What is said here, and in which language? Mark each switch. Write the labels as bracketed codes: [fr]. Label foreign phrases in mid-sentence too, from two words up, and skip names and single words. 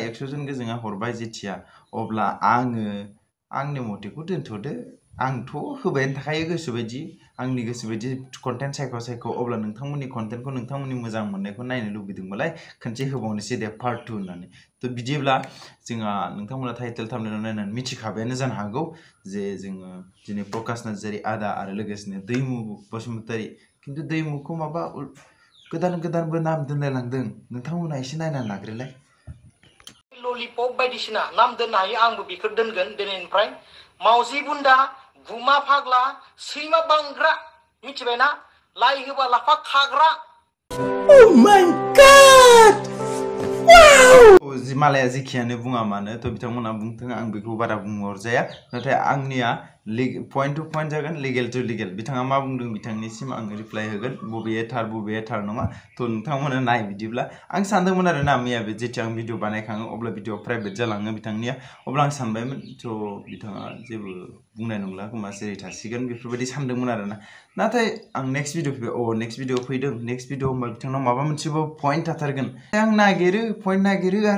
[brx] 100 जन गोजोंआ हरबाय जेथिया अब्ला आङो आंनि मथेखौ दोनथ'दो आंथ' होबायानो थाखायो गोसोबायदि आंनि गोसोबायदि कन्टेन्ट सायख' अब्ला नोंथांमोननि कन्टेन्टखौ नोंथांमोननि मोजां मोननायखौ नायनो लुबैदोंबालाय खनसे होबावनोसै दे पार्ट 2 होननानै तो बिदिब्ला जोंहा नोंथांमोना [en] title thumbnail [brx] नायनानै मिथिखाबायानो जानो हागौ जे जोङो दिनै प्रकाश नार्जारी आदा आरो लोगोसेनो दैमु बसुमतारी खिन्थु दैमुखौ माबा गोदानबो नाम दोनलायलांदों नोंथांमोना एसे नायनानै लाग्रोलाय ललिपप बायदिसिना नाम दोननो हायो आंबो बेखौ दोनगोन दिनैनिफ्राय मावजि बुन्दा गुमा फाग्ला सैमा बांग्रा मिथिबायना लाइ होबा लाफा खाग्रा [en] Oh my god wow [brx] जि मालाया जेखियानो बुङा मानो तो बिथांमोना बुंथों आं बेखौ बारा बुंहरजाया नाथाय आंनिया [en] point to point [brx] जागोन [en] legal to legal [brx] बिथाङा मा बुंदों बिथांनिसिम आं रिप्लाय होगोन बबेया थार नङा तो नोंथांमोना नाय बिदिब्ला आं सानदोंमोन आरो ना मैया बे जेथिया आं भिडिअ बानायखाङो अब्ला [en] video private [brx] जालाङो बिथांनिया अब्ला आं सानबायमोन तो बिथाङा जेबो बुंनाय नंला खोमा जेरै थासिगोन बेफोरबायदि सानदोंमोन आरो ना नाथाय आं [en] next video [brx] फैदों [en] next video [brx] होमबा बिथांनाव माबा मोनसेबो पॉइंट थाथारगोन आं नागिरो पॉइंट नागिरो आरो